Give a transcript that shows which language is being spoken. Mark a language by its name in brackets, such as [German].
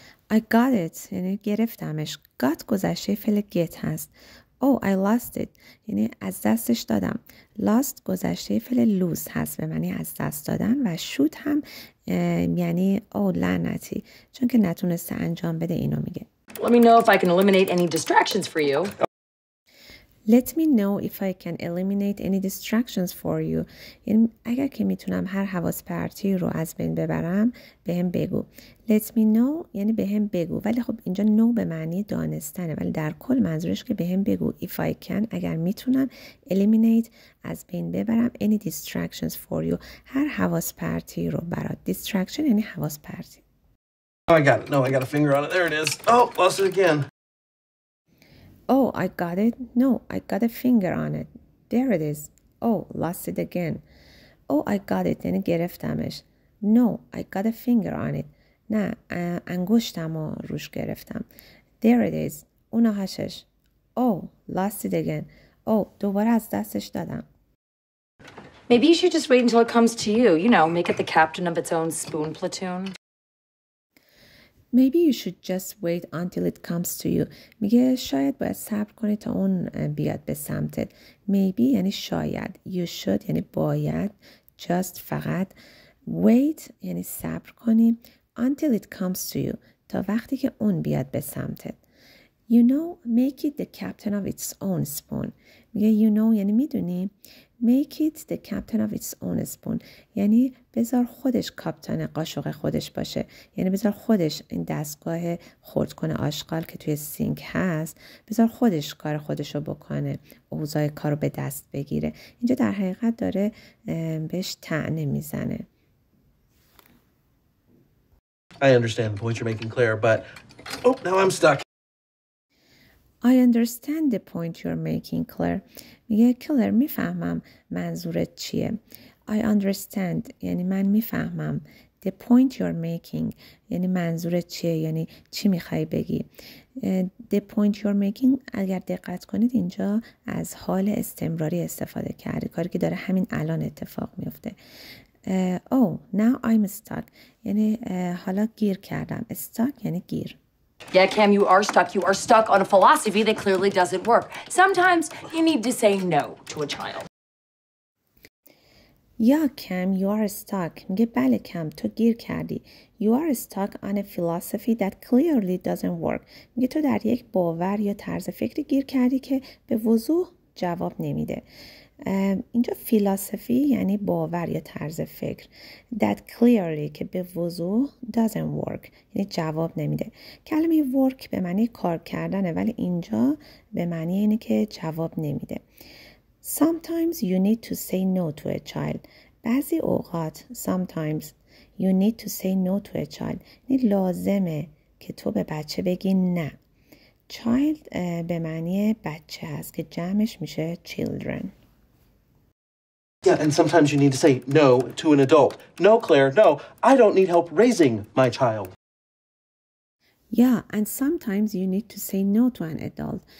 [English] I got it [Persian] یعنی گرفتمش. got گذشته فعل get هست. [English] Oh I lost it [Persian] یعنی از دستش دادم. lost گذشته فعل lose هست به معنی از دست دادن و shoot هم یعنی لعنتی چون که نتونسته انجام بده اینو میگه. [English] Let me know if I can eliminate any distractions for you. Let me know if I can eliminate any distractions for you. [Persian] یعنی اگر که میتونم هر حواس پرتی رو از بین ببرم بهم بگو. [English] Let me know [Persian] یعنی بهم بگو ولی خب اینجا know به معنی دانستنه ولی در کل منظورش که بهم بگو [English] if I can [Persian] اگر میتونم eliminate از بین ببرم [English] any distractions for you [Persian] هر حواس پرتی رو برات. Distraction یعنی حواس پرتی. [English] Oh, I got it. No, I got a finger on it. There it is. Oh, lost it again. Oh, I got it. No, I got a finger on it. There it is. Oh, lost it again. Oh, I got it. [Persian] یعنی گرفتمش. [English] No, I got a finger on it. [Persian] نه، انگشتم رو روش گرفتم. [English] There it is. [Persian] اونهاشش. [English] Oh, lost it again. [Persian] Oh, دوباره از دستش دادم. [English] Maybe you should just wait until it comes to you. You know, make it the captain of its own spoon platoon. Maybe you should just wait until it comes to you. [Persian] میگه شاید باید صبر کنی تا اون بیاد به سمتت. Maybe یعنی شاید. [English] You should [Persian] یعنی باید. Just فقط. Wait یعنی صبر کنی. [English] Until it comes to you. [Persian] تا وقتی که اون بیاد به سمتت. [English] You know, make it the captain of its own spoon. [Persian] میگه [English] you know [Persian] یعنی میدونی. [English] Make it the captain of its own spoon. [Persian] یعنی بذار خودش کاپتان قاشق خودش باشه. یعنی بذار خودش این دستگاه خرد کنه آشغال که توی سینک هست. بذار خودش کار خودشو بکنه. اوضاع کارو به دست بگیره. اینجا در حقیقت داره بهش طعنه میزنه. [English] I understand the point you're making, Claire, but oh, now I'm stuck. I understand the point you're making, Claire. [Persian] میگه کلر میفهمم منظورت چیه. [English] I understand [Persian] یعنی من میفهمم. [English] The point you're making [Persian] یعنی منظورت چیه یعنی چی میخوای بگی. [English] The point you're making [Persian] اگر دقت کنید اینجا از حال استمراری استفاده کرده کاری که داره همین الان اتفاق میفته. [English] Oh now I'm stuck [Persian] یعنی حالا گیر کردم. Stuck یعنی گیر. [English] Yeah, Cam, you are stuck. You are stuck on a philosophy that clearly doesn't work. Sometimes you need to say no to a child. Yeah, Cam, you are stuck. [Persian] میگه بله کم تو گیر کردی. [English] You are stuck on a philosophy that clearly doesn't work. [Persian] میگه تو در یک باور یا طرز فکری گیر کردی که به وضوح جواب نمیده. اینجا فیلاسوفی یعنی باور یا طرز فکر. [English] That clearly [Persian] که به وضوح [English] doesn't work [Persian] یعنی جواب نمیده. کلمه work به معنی کار کردنه ولی اینجا به معنی اینه که جواب نمیده. [English] Sometimes you need to say no to a child. [Persian] بعضی اوقات [English] sometimes you need to say no to a child [Persian] یعنی لازمه که تو به بچه بگی نه. Child به معنی بچه هست که جمعش میشه children. [English] Yeah, and sometimes you need to say no to an adult. No, Claire, no. I don't need help raising my child. Yeah, and sometimes you need to say no to an adult.